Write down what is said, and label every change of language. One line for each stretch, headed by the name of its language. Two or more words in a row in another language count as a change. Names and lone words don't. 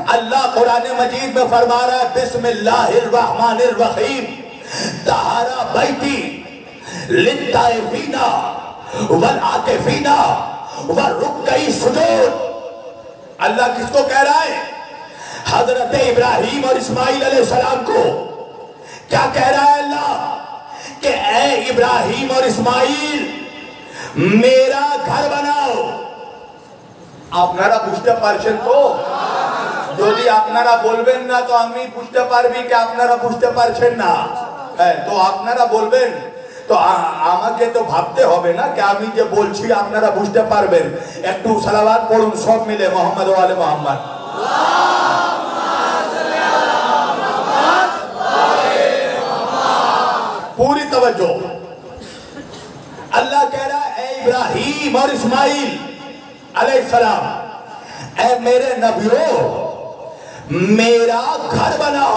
Urdu: اللہ قرآن مجید میں فرما رہا ہے
Arabic: بسم اللہ الرحمن الرحیم طہارا بیتی للطائفین والعاکفین والرکع سجود۔
Urdu: اللہ کس کو کہہ رہا ہے؟ حضرت ابراہیم اور اسماعیل علیہ السلام کو۔ کیا کہہ رہا ہے اللہ؟ کہ اے ابراہیم اور اسماعیل میرا گھر بناؤ۔
Bangla: আপনারা বুঝতে পারছেন তো? যদি আপনারা বলবেন না তো আমি বুঝতে পারবি কি আপনারা বুঝতে পারছেন না। তো আপনারা বলবেন তো আমাকে তো ভাবতে হবে না কি আমি যে বলছি আপনারা বুঝতে পারবেন। একটু সালাওয়াত পড়ুন সব মিলে
Arabic: محمد وآل محمد.
Urdu: پوری توجہ. اللہ کہہ رہا ہے اے ابراہیم اور اسماعیل علیہ السلام، اے میرے نبیوں میرا گھر بناؤ.